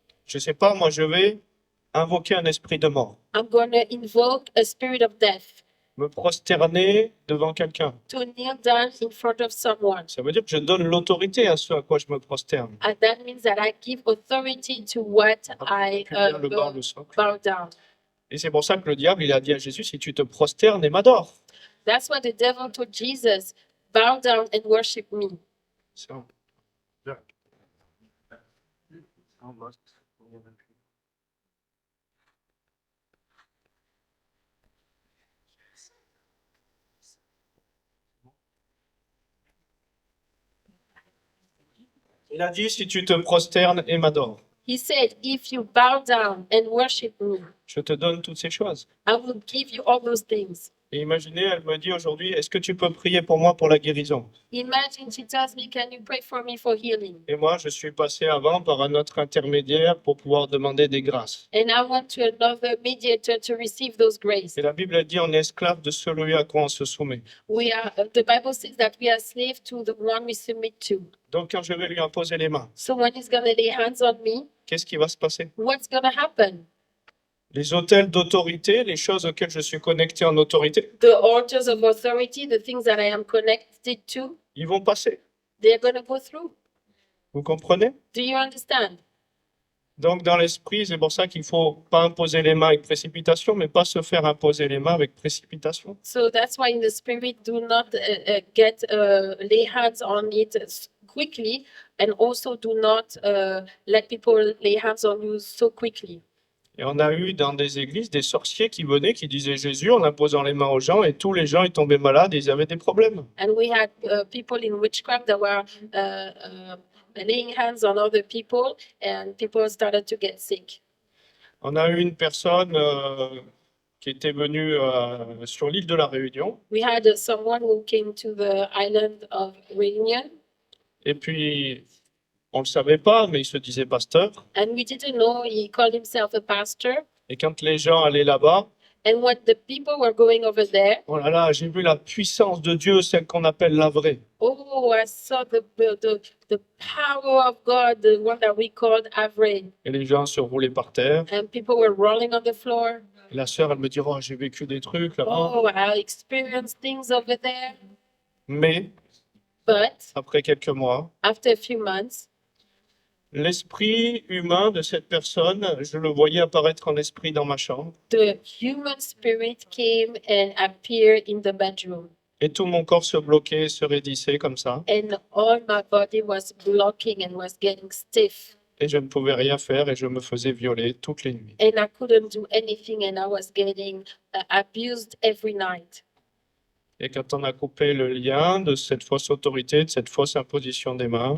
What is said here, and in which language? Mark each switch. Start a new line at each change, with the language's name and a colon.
French: je sais pas, moi je vais invoquer un esprit de mort,
English: I'm going to invoke a spirit of death
French: me prosterner devant quelqu'un,
English: to kneel down in front of someone,
French: ça veut dire que je donne l'autorité à ce à quoi je me prosterne.
English: and that means that I give authority to what I
French: Puis bien le bas, le socle.
English: bow down.
French: Et c'est pour ça que le diable, il a dit à Jésus, si tu te prosternes et m'adores.
English: That's what the devil told Jesus, bow down and worship me.
French: Ça. Il a dit, si tu te prosternes et m'adores,
English: He said, if you bow down and worship me,
French: je te donne toutes ces choses.
English: I will give you all those things.
French: Et imaginez, elle me dit aujourd'hui, est-ce que tu peux prier pour moi pour la guérison?
English: Imagine she tells me, can you pray for me for healing?
French: Et moi, je suis passé avant par un autre intermédiaire pour pouvoir demander des grâces.
English: And I went to another mediator to receive those graces.
French: Et la Bible a dit, on est esclave de celui à quoi on se soumet.
English: The Bible says that we are slave to the one we submit to.
French: Donc, quand je vais lui imposer les mains,
English: So when he's going to lay hands on me,
French: qu'est-ce qui va se passer?
English: what's going to happen?
French: Les autels d'autorité, les choses auxquelles je suis connecté en autorité,
English: The altars of authority, the things that I am connected to,
French: ils vont passer.
English: they're going to go through.
French: Vous comprenez?
English: Do you understand?
French: Donc, dans l'esprit, c'est pour ça qu'il faut pas imposer les mains avec précipitation, mais pas se faire imposer les mains avec précipitation.
English: So that's why in the spirit, do not lay hands on it quickly, and also do not let people lay hands on you so quickly.
French: Et on a eu dans des églises des sorciers qui venaient, qui disaient Jésus en imposant les mains aux gens, et tous les gens ils tombaient malades et ils avaient des problèmes.
English: And we had people in witchcraft that were laying hands on other people, and people started to get sick.
French: On a eu une personne qui était venue sur l'île de la Réunion,
English: We had someone who came to the island of Réunion,
French: et puis on ne le savait pas, mais il se disait pasteur,
English: and we didn't know he called himself a pastor,
French: Et quand les gens allaient là-bas,
English: And when the people were going over there,
French: oh là là, j'ai vu la puissance de Dieu, celle qu'on appelle la vraie.
English: oh, I saw the power of God, the one that we called Avre.
French: Et les gens se roulaient par terre.
English: And people were rolling on the floor.
French: Et la sœur, elle me dit, oh, j'ai vécu des trucs là-bas.
English: Oh, I experienced things over there.
French: Mais
English: But
French: après quelques mois,
English: after a few months,
French: l'esprit humain de cette personne, je le voyais apparaître en esprit dans ma chambre.
English: the human spirit came and appeared in the bedroom.
French: Et tout mon corps se bloquait, se raidissait comme ça.
English: And all my body was blocking and was getting stiff.
French: Et je ne pouvais rien faire et je me faisais violer toutes les nuits.
English: And I couldn't do anything and I was getting abused every night.
French: Et quand on a coupé le lien de cette fausse autorité, de cette fausse imposition des mains,